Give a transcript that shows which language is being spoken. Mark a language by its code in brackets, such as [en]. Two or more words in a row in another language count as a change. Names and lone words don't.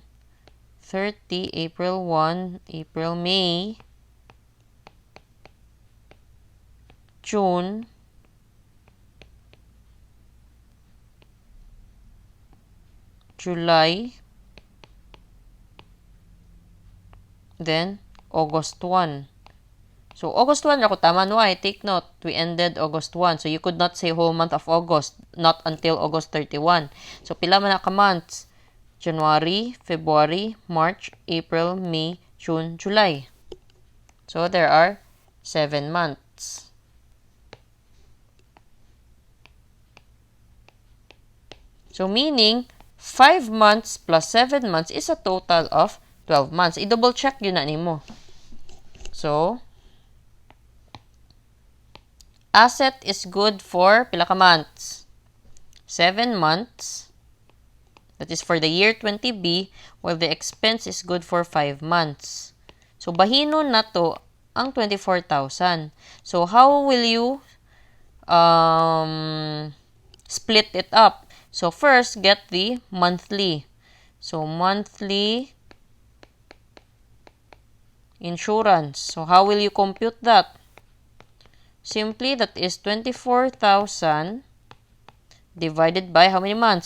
[en] 30, April 1, April, May, June, July, then August 1. So, August 1, [hil] ako tama, [en] why? Take note, we ended August 1. So, you could not say whole month of August, not until August 31. So, [hil] pila man na ka months? [en] January, February, March, April, May, June, July. So, there are 7 months. So, meaning, 5 months plus 7 months is a total of 12 months. [hil] I-double check yun na nimo. [en] So, asset is good for [hil] pila ka [en] months? 7 months. That is for the year 20B, while the expense is good for 5 months. So, [hil] bahinon na to ang 24,000. [en] So, how will you split it up? So, first, get the monthly. So, monthly insurance. So, how will you compute that? Simply, that is 24,000 divided by how many months?